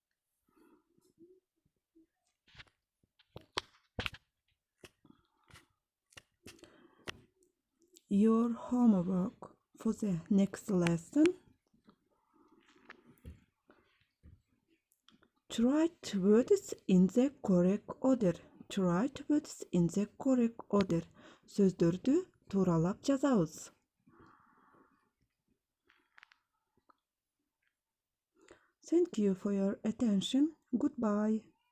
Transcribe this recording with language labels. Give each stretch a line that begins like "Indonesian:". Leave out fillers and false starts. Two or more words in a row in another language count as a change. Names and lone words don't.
English: Your homework for the next lesson. To write words in the correct order.
Kyrgyz: Сөздөрдү тууралап жазабыз.
English: Thank you for your attention. Goodbye.